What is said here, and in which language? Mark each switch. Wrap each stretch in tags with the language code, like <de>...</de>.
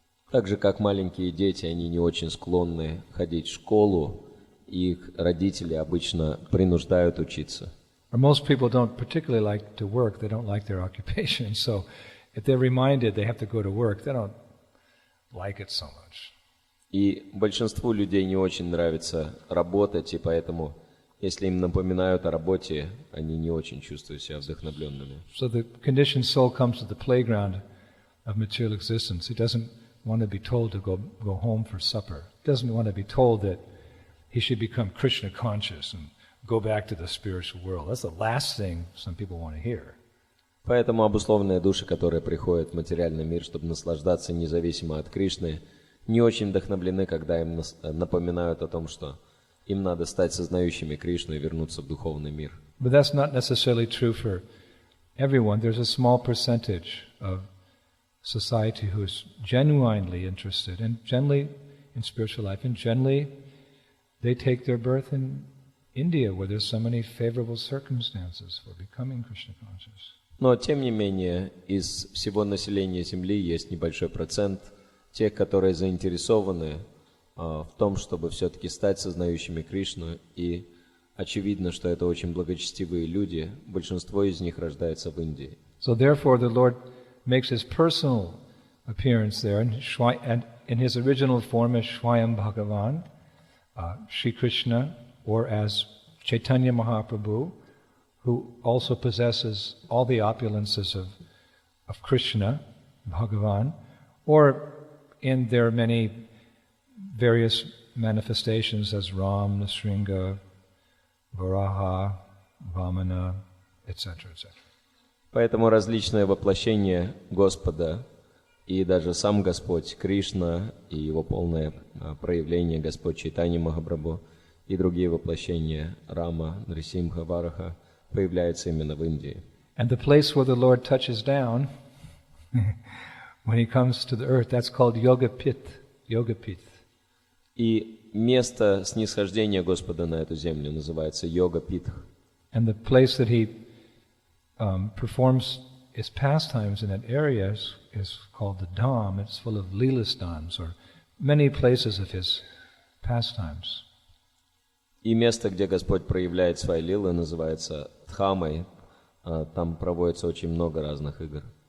<ru>Так же, как маленькие дети, они не очень склонны ходить в школу, и их родители обычно принуждают учиться.</ru> <en>Or most people don't particularly like to work, they don't like their occupation, so if they're reminded they have to go to work, they don't like it so much.</en> <ru>И большинству людей не очень нравится работать, и поэтому, если им напоминают о работе, они не очень чувствуют себя вдохновленными.</ru> <en>So the conditioned soul comes to the playground of material existence. He doesn't want to be told to go home for supper. He doesn't want to be told that he should become Krishna conscious and go back to the spiritual world. That's the last thing some people want to hear.</en> <ru>Поэтому обусловленные души, которые приходят в материальный мир, чтобы наслаждаться независимо от Кришны, не очень вдохновлены, когда им напоминают о том, что им надо стать сознающими Кришну и вернуться в духовный мир.</ru> <en>But that's not necessarily true for everyone. There's a small percentage of society who is genuinely interested and generally in spiritual life, and generally they take their birth in India, where there's so many favorable circumstances for becoming Krishna conscious.</en> <ru>Но, тем не менее, из всего населения Земли есть небольшой процент тех, которые заинтересованы в том, чтобы все-таки стать сознающими Кришну, и очевидно, что это очень благочестивые люди, большинство из них рождается в Индии.</ru> <en>So therefore the Lord makes his personal appearance there, and in his original form as Swayam Bhagavan, Shri Krishna, or as Chaitanya Mahaprabhu, who also possesses all the opulences of Krishna, Bhagavan, or in their many various manifestations as Ram, Nrsimha, Varaha, Vamana, etc., etc.</en> <ru>Поэтому различные воплощения Господа и даже сам Господь Кришна и его полное проявление Господь Чайтанья Махапрабху и другие воплощения Рама, Нрисимха, Вараха появляются именно в Индии.</ru> <en>And the place where the Lord touches down when he comes to the earth, that's called Yogapith.</en> <ru>И место снисхождения Господа на эту землю называется Йога-питх.</ru> <en>And the place that he performs his pastimes in that area is called the Dham. It's full of Leelasthans, or many places of his pastimes.</en> <ru>И место, где Господь проявляет свои лилы, называется Дхамой. Там проводится очень много разных игр.</ru>